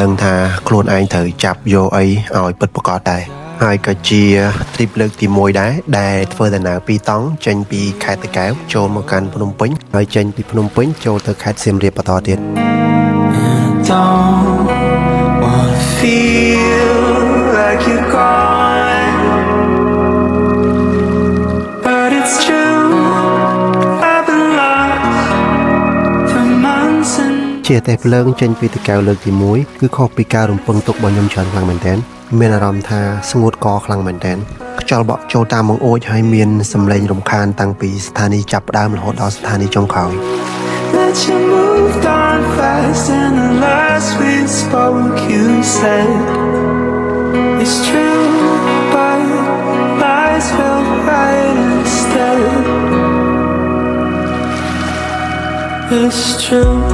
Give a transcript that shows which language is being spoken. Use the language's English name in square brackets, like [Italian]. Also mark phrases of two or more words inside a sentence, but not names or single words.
[Khmer] ដឹងថាខ្លួនឯងត្រូវចាប់យកអីឲ្យពិតប្រាកដដែរហើយក៏ជាទ្រីបលើកទី1ដែរដែលធ្វើដំណើរពីរតង់ចេញពីខេត្តតាកែវចូលមកកាន់ភ្នំពេញហើយចេញពីភ្នំពេញចូលទៅខេត្តសៀមរាបបន្តទៀត [English] Don't wanna feel like you're gone but it's true I've been lost for months and [Khmer] ជាតែភ្លើងចេញពីតាកែវលើកទី1គឺខុសពីការរំពឹងទុករបស់ខ្ញុំច្រើនខ្លាំងមែនទែនមានអារម្មណ៍ថាស្ងួតកខ្លាំងមែនទែនខ្យល់បក់ចូលតាមបង្អួចហើយមានសម្លេងរំខានតាំងពីស្ថានីយ៍ចាប់ផ្ដើមរហូតដល់ស្ថានីយ៍ចុងក្រោយ [English] that you moved on fast and the last we spoke you said it's true but lies felt right instead it's true